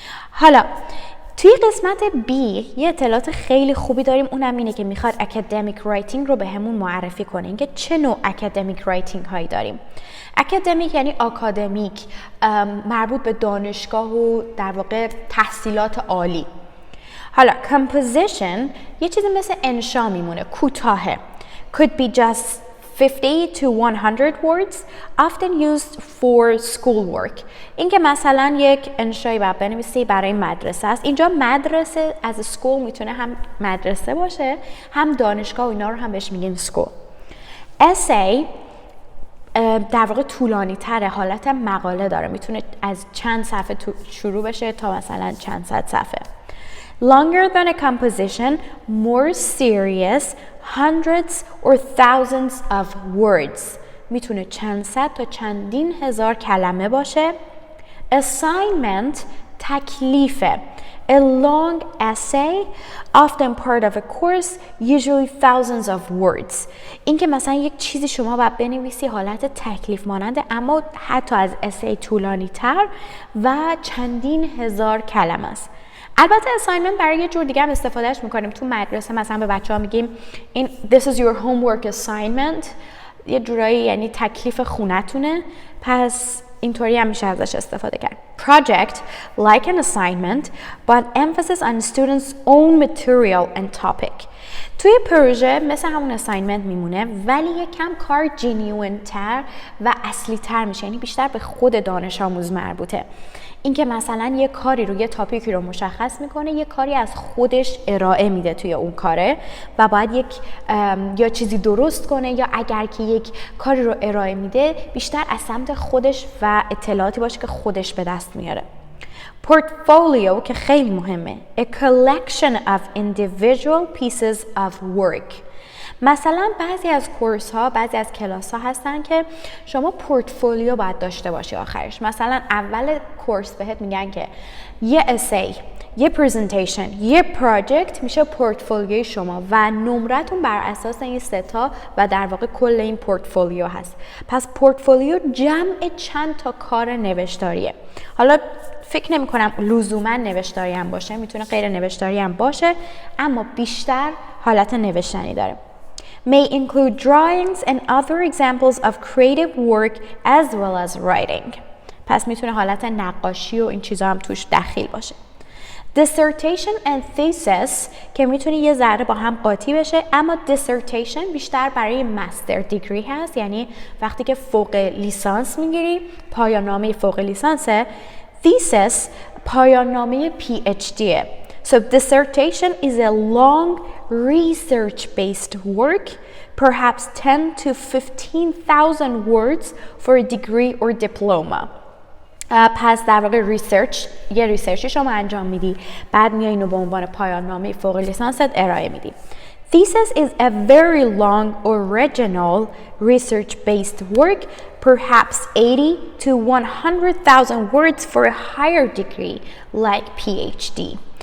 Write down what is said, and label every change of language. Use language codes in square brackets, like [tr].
[fa] حالا توی قسمت B یه اطلاعات خیلی خوبی داریم، اونم اینه که میخواد اکادمیک رایتینگ رو به همون معرفی کنه، اینکه چه نوع اکادمیک رایتینگ هایی داریم. اکادمیک یعنی آکادمیک، مربوط به دانشگاه و در واقع تحصیلات عالی. حالا composition یه چیزی مثل انشا میمونه، کوتاهه. [en] could be just 50 to 100 words, often used for schoolwork. [fa] این که مثلا یک انشایی باید بنویسی برای مدرسه است. اینجا مدرسه از سکول میتونه هم مدرسه باشه، هم دانشگاه و اینا رو هم بهش میگیم سکول. essay در واقع طولانی تره، حالت مقاله داره، میتونه از چند صفحه شروع بشه تا مثلا چند صد صفحه. [en] Longer than a composition, more serious, hundreds or thousands of words. [fa] میتونه چند صد تا چندین هزار کلمه باشه. Assignment تکلیفه. [en] A long essay, often part of a course, usually thousands of words. [fa] این که مثلا یک چیزی شما باید بنویسی حالت تکلیف ماننده، اما حتی از essay طولانی تر و چندین هزار کلمه است. البته assignment برای یه جور دیگه هم استفادهش میکنیم. تو مدرسه مثلا به بچه ها میگیم این [en] this is your homework assignment، [fa] یه جورایی یعنی تکلیف خونتونه، پس اینطوری هم میشه ازش استفاده کرد. [en] Project like an assignment but emphasis on students own material and topic. [fa] توی پروژه مثل همون assignment میمونه ولی یکم کار genuine تر و اصلی تر میشه، یعنی بیشتر به خود دانش آموز مربوطه. اینکه مثلا یه کاری رو، یه تاپیکی رو مشخص میکنه، یه کاری از خودش ارائه میده توی اون کاره و باید یک یا چیزی درست کنه، یا اگر که یک کاری رو ارائه میده بیشتر از سمت خودش و اطلاعاتی باشه که خودش به دست میاره. Portfolio که خیلی مهمه. [en] A collection of individual pieces of work. [fa] مثلا بعضی از کورس ها، بعضی از کلاس ها هستن که شما پورتفولیو باید داشته باشی آخرش. مثلا اول کورس بهت میگن که یه اسی، یه پرزنتیشن، یه پراجکت میشه پورتفولیوی شما و نمرتون بر اساس این ستا و در واقع کل این پورتفولیو هست. پس پورتفولیو جمع چند تا کار نوشتاریه. حالا فکر نمی کنم لزوما نوشتاری هم باشه، میتونه غیر نوشتاری هم باشه، اما بیشتر حالت نوشتنی داره. [en] May include drawings and other examples of creative work as well as writing. [fa] پس میتونه حالت نقاشی و این چیزا هم توش دخیل باشه. Dissertation and thesis که میتونه یه ذره با هم قاطی بشه، اما dissertation بیشتر برای مستر دیگری هست، یعنی وقتی که فوق لیسانس میگیری، پایان نامه فوق لیسانسه. thesis پایان نامه PhD. [en] So dissertation is a long research-based work, perhaps 10 to 15,000 words for a degree or diploma. [fa] پس در واقع ریسرچ، یه ریسرچی شما انجام میدی، بعد میای اینو به عنوان پایان نامه فوق لیسانست ارائه میدی. [en] Thesis is a very long original research-based work, perhaps 80 to 100,000 words for a higher degree like PhD.